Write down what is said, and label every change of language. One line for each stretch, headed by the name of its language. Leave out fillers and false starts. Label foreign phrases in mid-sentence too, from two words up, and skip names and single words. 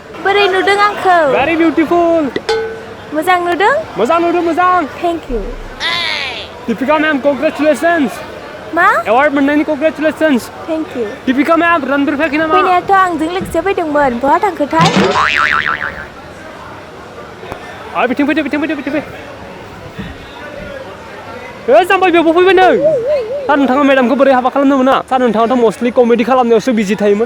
Bodo: बोरै नुदों आंखौ?
English: Very beautiful.
Bodo: मोजां नुदों? मोजां नुदों मोजां.
English: Thank you. Deepika ma'am, congratulations.
Bodo: मा? Award मोननायनि congratulations.
English: Thank you.
Bodo: Deepika ma'am, रणबीर फैयाखै नामा? फैनायाथ' आंजों लोगोसे फैदोंमोन. बहा थांखोथाय? बिथिं फैदो बिथिं फैदो बिथिं फै. जाम्बाय बेयावबो फैबाय नों. सार नोंथाङा मेडामखौ बोरै हाबा खालामनो मोना? सार नोंथाङाथ'
English: mostly comedy
Bodo: खालामनायावसो बिजि थायोमोन.